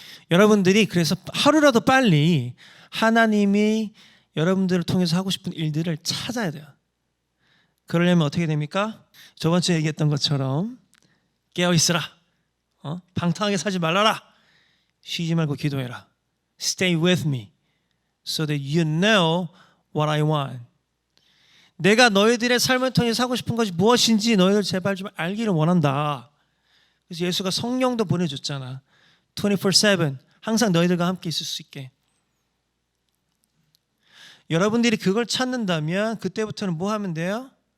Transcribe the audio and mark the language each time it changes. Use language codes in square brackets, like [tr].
[ko] 여러분들이 그래서 하루라도 빨리 하나님이 여러분들을 통해서 하고 싶은 일들을 찾아야 돼요. 그러려면 어떻게 됩니까? 저번 주에 얘기했던 것처럼 깨어있으라, 방탕하게 살지 말라라, 쉬지 말고 기도해라. [en] Stay with me so that you know what I want. [ko] 내가 너희들의 삶을 통해서 하고 싶은 것이 무엇인지 너희들 제발 좀 알기를 원한다. 그래서 예수가 성령도 보내줬잖아. 24/7 항상 너희들과 함께 있을 수 있게. 여러분들이 그걸 찾는다면 그때부터는 뭐 하면 돼요?